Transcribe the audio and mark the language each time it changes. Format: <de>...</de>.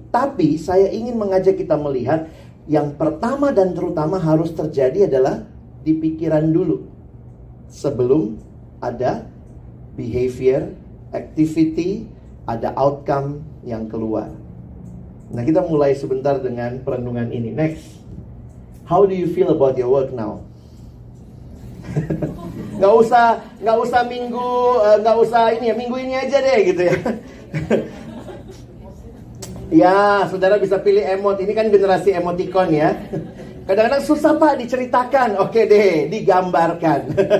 <id>Tapi saya ingin mengajak kita melihat yang pertama dan terutama harus terjadi adalah di pikiran dulu, sebelum ada behavior, activity, ada outcome yang keluar. Nah, kita mulai sebentar dengan perenungan ini.</id> <en>Next. How do you feel about your work now?</en> <id>Nggak usah minggu ini aja deh gitu ya. Ya, saudara bisa pilih emot. Ini kan generasi emoticon ya. Kadang-kadang susah Pak diceritakan. Oke deh, digambarkan.</id>